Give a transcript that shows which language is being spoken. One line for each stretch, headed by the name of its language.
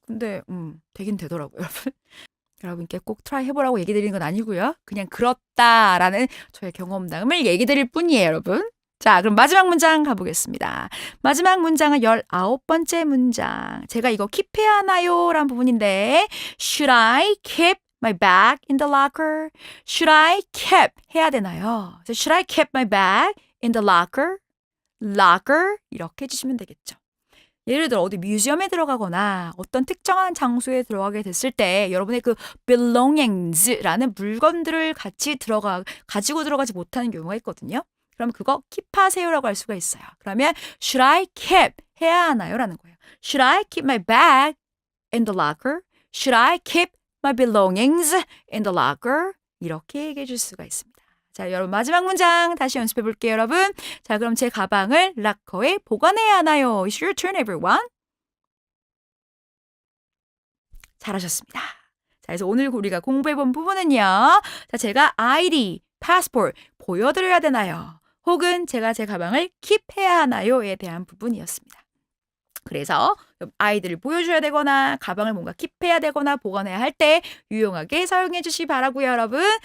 Korean: 근데 되긴 되더라고요, 여러분. 여러분께 꼭 트라이 해보라고 얘기 드리는 건 아니고요. 그냥 그렇다라는 저의 경험담을 얘기 드릴 뿐이에요, 여러분. 자, 그럼 마지막 문장 가보겠습니다. 마지막 문장은 19번째 문장. 제가 이거 킵해야 하나요? 라는 부분인데
English: Should I keep my bag in the locker? Should I keep
Korean: 해야 되나요?
English: So should I keep my bag in the locker?
Korean: locker 이렇게 해주시면 되겠죠. 예를 들어 어디 뮤지엄에 들어가거나 어떤 특정한 장소에 들어가게 됐을 때 여러분의 그 belongings라는 물건들을 가지고 들어가지 못하는 경우가 있거든요. 그럼 그거 킵하세요라고 할 수가 있어요. 그러면
English: should I keep
Korean: 해야 하나요? 라는 거예요.
English: Should I keep my bag in the locker? Should I keep my belongings in the locker?
Korean: 이렇게 얘기해 줄 수가 있습니다. 자, 여러분 마지막 문장 다시 연습해 볼게요, 여러분. 자, 그럼 제 가방을 락커에 보관해야 하나요?
English: It's your turn, everyone.
Korean: 잘하셨습니다. 자, 그래서 오늘 우리가 공부해본 부분은요. 자, 제가 ID, passport 보여드려야 되나요? 혹은 제가 제 가방을 킵해야 하나요?에 대한 부분이었습니다. 그래서 아이들을 보여줘야 되거나 가방을 뭔가 킵해야 되거나 보관해야 할 때 유용하게 사용해 주시기 바라고요, 여러분.